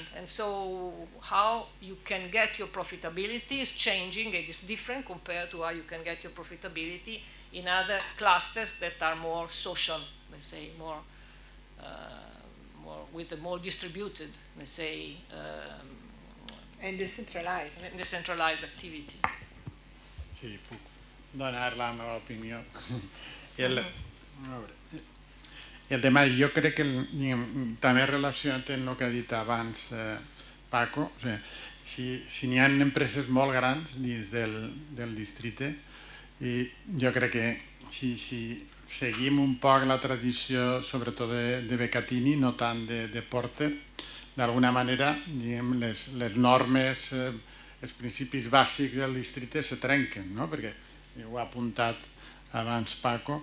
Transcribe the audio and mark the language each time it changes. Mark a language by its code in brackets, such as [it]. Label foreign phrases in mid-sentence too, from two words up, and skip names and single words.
[en] And so how you can get your profitability is changing. It is different compared to how you can get your profitability in other clusters that are more social, let's say, more with a more distributed, let's say, and decentralized activity. [ca] Sí, puc donar la meva opinió. El tema, jo crec que també relacionat amb el que ha dit abans Paco, si n'hi ha empreses molt grans dins del districte, i jo crec que si seguim un poc la tradició, sobretot de Becatini, no tant de Porter, d'alguna manera les normes, els principis bàsics del districte se trenquen, perquè ho ha apuntat abans Paco.